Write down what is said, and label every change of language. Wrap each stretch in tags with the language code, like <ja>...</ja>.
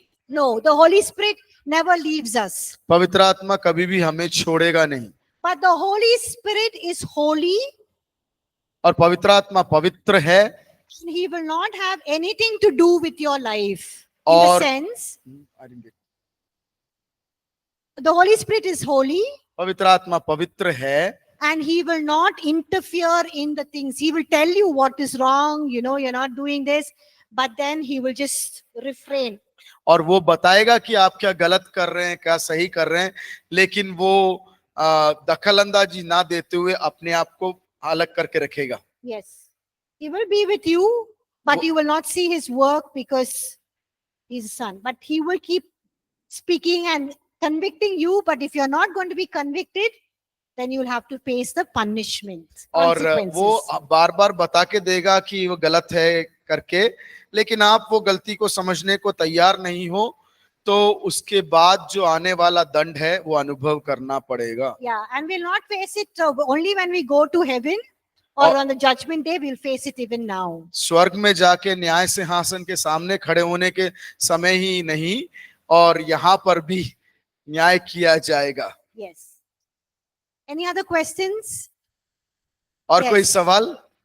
<en>No, the holy spirit never leaves us.</en> <hi>पवित्र आत्मा कभी भी हमें छोड़ेगा नहीं।</hi> <en>but the holy spirit is holy,</en> <hi>और पवित्र आत्मा पवित्र है।</hi> <en>he will not have anything to do with your life. In</en> <hi>और</hi> <en>the sense, the Holy Spirit is holy,</en> <hi>पवित्र आत्मा पवित्र है,</hi> <en>and he will not interfere in the things. He will tell you what is wrong, you're not doing this, but then he will just refrain.</en> <hi>और वो बताएगा कि आप क्या गलत कर रहे हैं, क्या सही कर रहे हैं, लेकिन वो दखल अंदाजी ना देते हुए अपने आप को अलग करके रखेगा।</hi> <en>Yes, he will be with you, but you will not see his work because he's a son. But he will keep speaking and convicting you. But if you're not going to be convicted, then you'll have to face the punishment.</en> <hi>और</hi> <en>consequences.</en> <hi>वो बार बार बता के देगा कि वो गलत है करके, लेकिन आप वो गलती को समझने को तैयार नहीं हो, तो उसके बाद जो आने वाला दंड है वो अनुभव करना पड़ेगा।</hi> <en>Yeah, and we'll not face it only when we go to heaven or on the judgment day. We'll face it even now.</en> <hi>स्वर्ग में जाके न्याय सिंहासन के सामने खड़े होने के समय ही नहीं, और यहाँ पर भी न्याय किया जाएगा।</hi> <en>Yes. Any other questions?</en> <hi>और</hi> <en>Yes.</en> <hi>कोई सवाल?</hi>